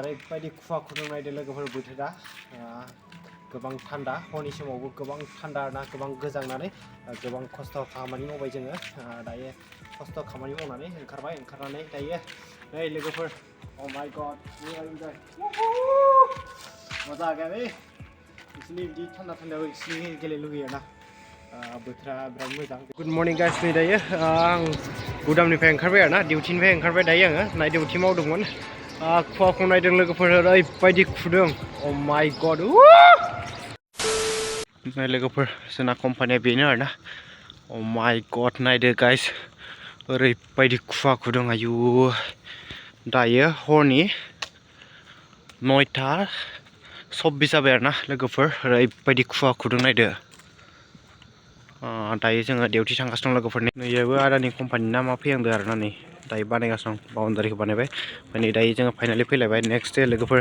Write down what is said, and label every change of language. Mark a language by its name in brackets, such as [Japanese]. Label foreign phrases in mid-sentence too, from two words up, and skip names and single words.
[Bodo] ओरैबायदि खुवा खुदुंनायदों लोगोफोर बोथोरा गोबां थान्दा हरनि समावबो गोबां थान्दा आरोना गोबां गोजांनानै गोबां खस्थ' खामानि मावबाय जोङो दायो खस्थ' खामानि मावनानै ओंखारनानै दायो नै लोगोफोर [English] oh my god [Hindi] मजा गया [Bodo] बे इसलिए बिदि थान्दा थान्दायाव इसलिए गेलेनो लुगैयो ना बोथोरा बिराद मोजां [English] good morning guys [Bodo] नै दायो आं गुदामनिफ्राय ओंखारबाय आरोना डिउटिनिफ्राय ओंखारबाय दायो आङो नाइट डिउटि मावदोंमोन खुवाखौ नायदों लोगोफोर ओरैबायदि खुदों [English] oh my god [Bodo] नै लोगोफोर जोंना कम्पानिया बेनो आरोना [English] oh my god [Bodo] नायदो गाइस ओरैबायदि खुवा खुदों आयु दायो हरनि 9:24 जाबाय आरोना लोगोफोर ओरैबायदि खुवा खुदों नायदो दायो जोङो डिउटि थांगासिनो दं लोगोफोरनि नैयाबो आदानि कम्पानि नामा फैहांदों आरोना नै दायो बानायगासिनो दं बाउन्डारिखौ बानायबाय ओमफ्राय नै दायो जोङो फाइनालि फैलायबाय [English] next day [Bodo] लोगोफोर